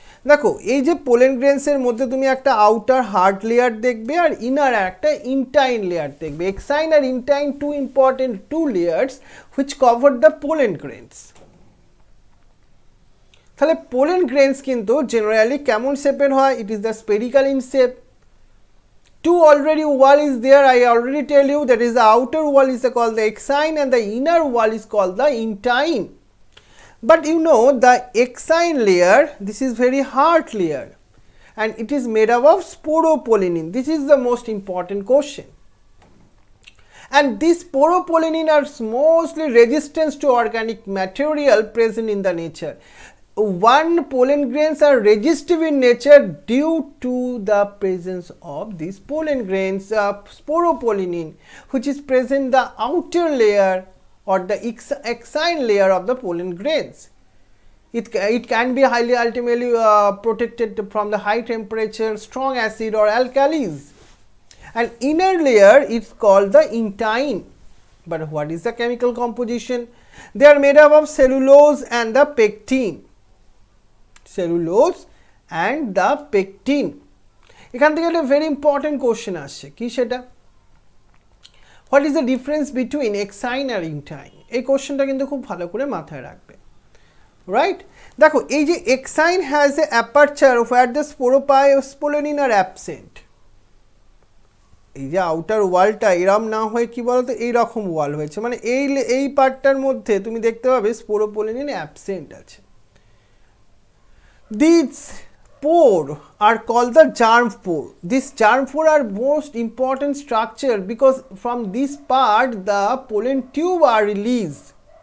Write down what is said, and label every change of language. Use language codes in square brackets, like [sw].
[bn] দেখো এই যে পোলেন গ্রেনসের মধ্যে তুমি একটা আউটার হার্ড লেয়ার দেখবে আর ইনার একটা ইনটাইন লেয়ার দেখবে। [en] Exine আর intine, two important two layers which cover the pollen grains. [bn] তাহলে পোলেন গ্রেনস কিন্তু জেনারেলি কেমন শেপের হয়? [en] It is the spherical in shape. Two already wall is there, I already tell you, that is the outer wall is called the exine and the inner wall is called the intine. But you know the exine layer, this is very hard layer and it is made up of sporopollenin. This is the most important question. And these sporopollenin are mostly resistant to organic material present in the nature. One pollen grains are resistive in nature due to the presence of these pollen grains, sporopollenin, which is present in the outer layer or the exine layer of the pollen grains. It can be highly ultimately protected from the high temperature, strong acid or alkalis. And inner layer is called the intine. But what is the chemical composition? They are made up of cellulose and the pectin. Cellulose and the pectin. [bn] এখান থেকে একটা very important question আসছে, কি সেটা? [en] What is the difference between exine আর intine? [bn] এই কোশ্চেনটা কিন্তু খুব ভালো করে মাথায় রাখবে, রাইট? দেখো এই যে [en] Exine has a aperture where the sporopollenin are absent. [bn] এই যে আউটার ওয়ালটা এরম না হয়ে কি বলতো এইরকম ওয়াল হয়েছে, মানে এই পার্টটার মধ্যে তুমি দেখতে পাবে স্পোরোপোলেনিন অ্যাবসেন্ট আছে। [en] These pore are called the germ pore. These germ pore are most important structure because from this part the pollen tube are released.